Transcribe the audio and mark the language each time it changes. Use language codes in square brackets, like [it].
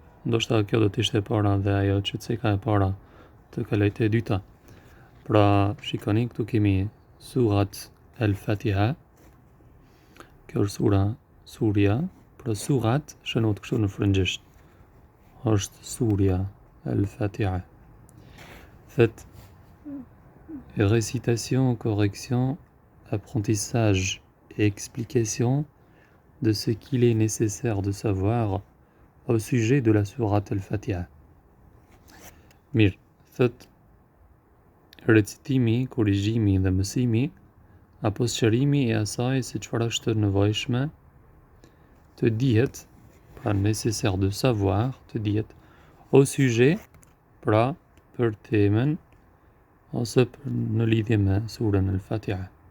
[sq] Ndoshta kjo do të ishte e para dhe ajo që ceka e para të kalojtë e dyta. Pra shikoni këtu kemi Surat El-Fatiha. Kjo është surja, pra surat shënohet kështu në frëngjisht. Është surja El-Fatiha. [fr] Faites récitation, correction, apprentissage et explication de ce qu'il est nécessaire de savoir au sujet de la sourate El-Fatiha. [sq] Mirë, thot recitimi, korrigjimi dhe mësimi apo sqarimi i asaj se çfarë është nevojshme të dihet, pra [fr] nécessaire de savoir, [sq] të dihet [fr] au sujet, [sq] pra për temën ose në lidhje me surën El-Fatiha.